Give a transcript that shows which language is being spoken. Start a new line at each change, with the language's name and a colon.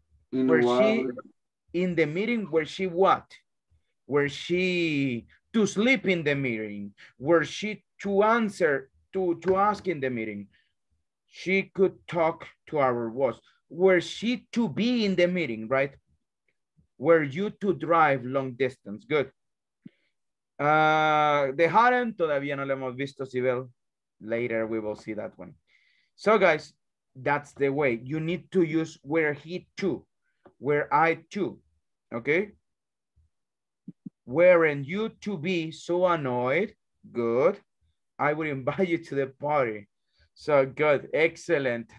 English: Where she, in the meeting, where she what? Were she to sleep in the meeting? Were she to answer, to ask in the meeting? She could talk to our boss. Were she to be in the meeting, right? Were you to drive long distance? Good. The harem,
Spanish: todavía no lo hemos visto, Sibel.
English: Later we will see that one. So guys, that's the way. You need to use were he to, were I to, okay? Weren't you to be so annoyed? Good. I would invite you to the party. So good, excellent.